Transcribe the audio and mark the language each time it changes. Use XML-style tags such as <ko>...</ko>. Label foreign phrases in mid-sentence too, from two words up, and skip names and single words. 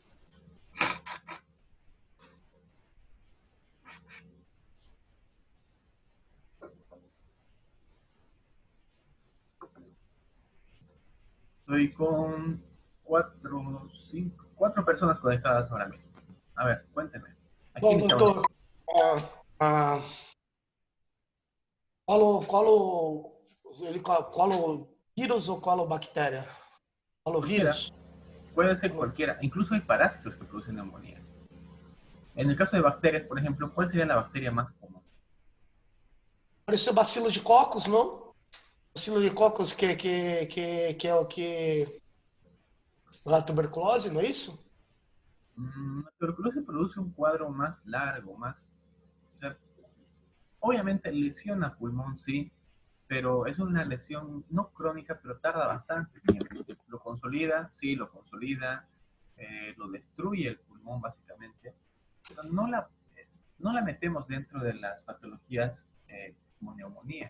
<es>Estoy con cuatro personas conectadas ahora mismo. A ver, cuéntenme. ¿A quién</es> <pt>Bom,</pt> <es>echamos?</es> <pt>doutor, qual o vírus ou qual bactéria? Qual o</pt> <es>Cualquiera.</es> <pt>vírus?</pt> <es>Puede ser cualquiera. Incluso hay parásitos que producen neumonía. En el caso de bacterias, por ejemplo, ¿cuál sería la bacteria más común?</es> <pt>Pareceu bacilo de cocos, não? Bacilo de cocos que é o que... A tuberculose, não é isso?</pt> <es>La tuberculosis produce un cuadro más largo, más... O sea, obviamente lesiona pulmón, sí, pero es una lesión no crónica, pero tarda bastante tiempo. Lo consolida, sí, lo consolida, lo destruye el pulmón básicamente, pero no la metemos dentro de las patologías como neumonía.</es>